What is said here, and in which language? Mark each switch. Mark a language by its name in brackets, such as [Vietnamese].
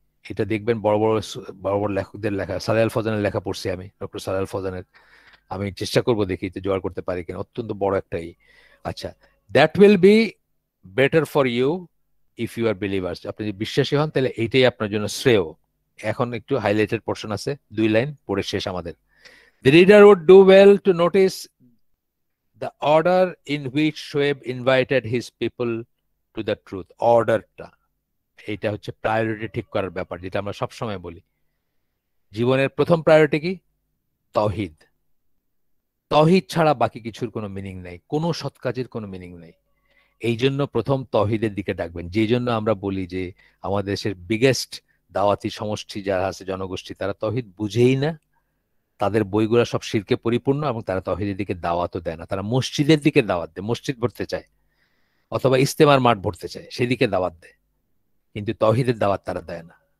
[Bangla] এটা দেখবেন বড় বড় বড় বড় লেখকদের লেখা, সালেহ আল ফজনের লেখা পড়ছি আমি, ডক্টর সালেহ আল ফজনের, আমি চেষ্টা করব দেখি তো জোগাড় করতে পারি কিনা, অত্যন্ত বড় একটাই। আচ্ছা, [English] that will be better for you if you are believers, [Bangla] আপনি যদি বিশ্বাসী হন তাহলে এইটাই আপনার জন্য শ্রেয়। এখন একটু হাইলাইটেড পোর্শন আছে, 2 লাইন পড়ে শেষ আমাদের। [English] The reader would do well to notice the order in which Shoaib invited his people to the truth. [Bangla] অর্ডারটা, এইটা হচ্ছে প্রায়োরিটি ঠিক করার ব্যাপার, যেটা আমরা সবসময় বলি। জীবনের প্রথম প্রায়োরিটি কি? তাওহীদ। তাওহীদ ছাড়া বাকি কিছুর কোনো মিনিং নাই, কোনো সৎ কাজের কোনো মিনিং নাই। এই জন্য প্রথম তাওহীদের দিকে ডাকবেন। যেই জন্য আমরা বলি যে আমাদের দেশের বিগেস্ট দাওয়াতি সমষ্টি যারা আছে, জনগোষ্ঠী, তারা তাওহীদ বুঝেই না, তাদের বইগুলো সব শিরকে পরিপূর্ণ, এবং তারা তাওহীদের দিকে দাওয়াতও দেয় না। তারা মসজিদের দিকে দাওয়াত দেয়, মসজিদ ভরতে চায়, অথবা ইস্তেমার মাঠ ভরতে চায়, সেদিকে দাওয়াত দেয়, কিন্তু তাওহীদের দাওয়াত তারা দেয় না।